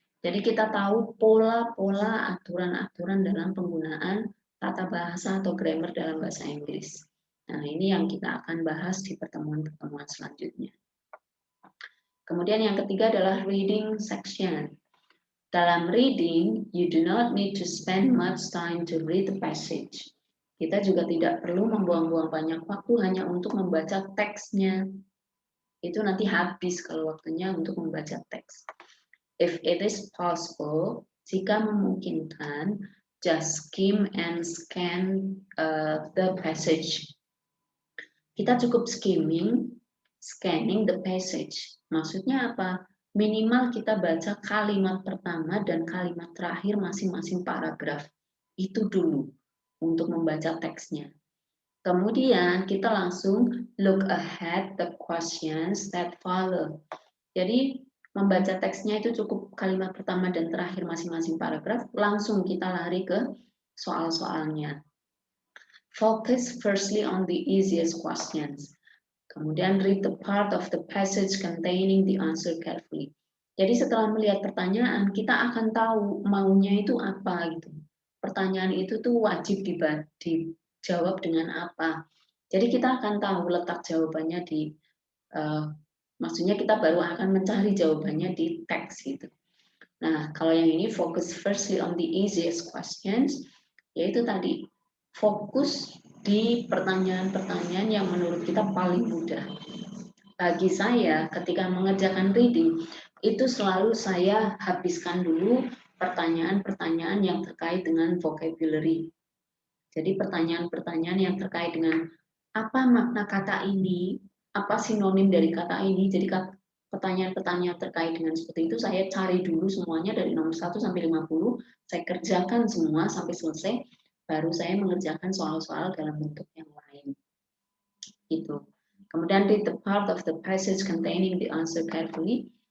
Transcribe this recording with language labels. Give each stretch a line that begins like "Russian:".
Indonesian: Jadi kita tahu pola-pola aturan-aturan dalam penggunaan tata bahasa atau grammar dalam bahasa Inggris. Nah, ini yang kita akan bahas di pertemuan-pertemuan selanjutnya. Kemudian yang ketiga adalah reading section. Dalam
English: reading, you do not need to spend much time to read the passage.
Indonesian: Kita juga tidak perlu membuang-buang banyak waktu hanya untuk membaca teksnya. Itu nanti habis kalau waktunya untuk membaca teks.
English: If it is possible,
Indonesian: jika memungkinkan,
English: just skim and scan the passage.
Indonesian: Kita cukup
English: scanning the passage.
Indonesian: Maksudnya apa? Minimal kita baca kalimat pertama dan kalimat terakhir masing-masing paragraf. Itu dulu untuk membaca teksnya. Kemudian kita langsung
English: look ahead the questions that follow.
Indonesian: Jadi membaca teksnya itu cukup kalimat pertama dan terakhir masing-masing paragraf, langsung kita lari ke soal-soalnya.
English: Focus firstly on the easiest questions.
Indonesian: Kemudian
English: read the part of the passage containing the answer carefully.
Indonesian: Jadi setelah melihat pertanyaan, kita akan tahu maunya itu apa gitu. Pertanyaan itu tuh wajib dijawab dengan apa. Jadi kita akan tahu letak jawabannya di maksudnya kita baru akan mencari jawabannya di teks gitu. Nah, kalau yang ini
English: focus firstly on the easiest questions,
Indonesian: yaitu tadi fokus di pertanyaan-pertanyaan yang menurut kita paling mudah. Bagi saya, ketika mengerjakan reading, itu selalu saya habiskan dulu pertanyaan-pertanyaan yang terkait dengan vocabulary. Jadi pertanyaan-pertanyaan yang terkait dengan apa makna kata ini, apa sinonim dari kata ini. Jadi pertanyaan-pertanyaan terkait dengan seperti itu saya cari dulu semuanya dari nomor 1 sampai 50, saya kerjakan semua sampai selesai, baru saya mengerjakan soal-soal dalam bentuk yang lain. Gitu. Kemudian
English: read the part of the passage containing the answer carefully.